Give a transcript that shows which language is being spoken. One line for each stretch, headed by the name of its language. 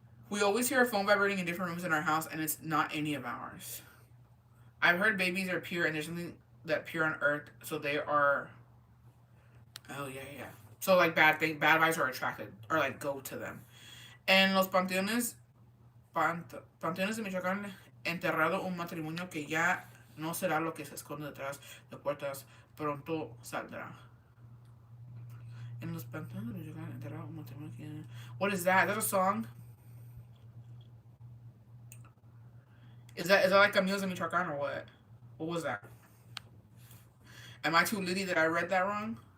English: We always hear a phone vibrating in different rooms in our house, and it's not any of ours. I've heard babies are pure, and there's something that pure on earth, so they are. Oh yeah, yeah. So like bad vibes are attracted or like go to them.
Spanish: En los panteones de Michoacán, enterrado un matrimonio que ya no será lo que se esconde detrás de puertas, pronto saldrá. En los panteones de Michoacán, enterrado un matrimonio que ya...
English: What is that? Is that a song? Is that like Caminos de Michoacán or what? What was that? Am I too litty that I read that wrong?